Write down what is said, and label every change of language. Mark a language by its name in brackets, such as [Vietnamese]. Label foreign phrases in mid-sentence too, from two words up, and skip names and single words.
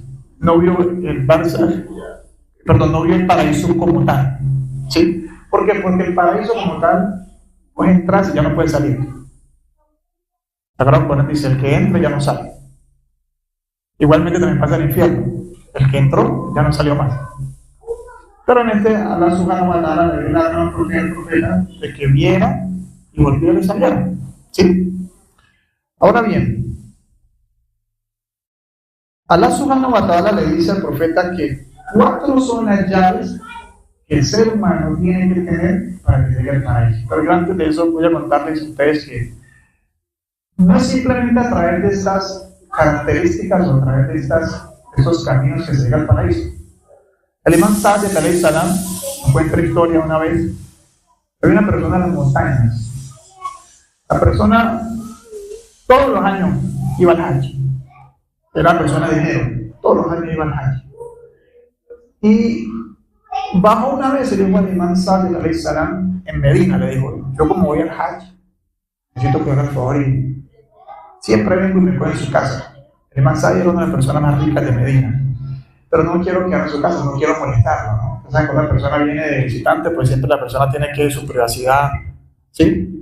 [Spanish] No vio el Barzaj, no vio el paraíso como tal. ¿Sí? ¿Por qué? Porque el paraíso como tal, pues entras y ya no puedes salir. La Gran Corán dice, el que entra ya no sale. Igualmente también pasa el infierno. El que entró ya no salió más. Pero en este, [Arabic] الله سبحانه وتعالى [Spanish] le dio la gran profeta de que viera y volviera y saliera. ¿Sí? Ahora bien, [Arabic] الله سبحانه وتعالى [Spanish] le dice al profeta que 4 son las llaves que el ser humano tiene que tener para que llegue al paraíso. Pero yo antes de eso voy a contarles a ustedes que no es simplemente a través de estas características o a través de estos caminos que se llega al paraíso. El imán Sadiq [Arabic] عليه السلام [Spanish] encuentra historia una vez. Había una persona en las montañas. La persona todos los años iba al Hajj. Era una persona de dinero. Todos los años iba al Hajj. Y bajó una vez y le dijo al imán Sadiq [Arabic] عليه السلام [Spanish] en Medina, le dijo: yo como voy al Hajj, necesito que haga el favor y siempre vengo y me quedo en su casa. El imán Sadiq era una de las personas más ricas de Medina. Pero no quiero quedar en su casa, no quiero molestarlo, ¿no? O sea, cuando la persona viene de visitante, pues siempre la persona tiene que su privacidad, ¿sí?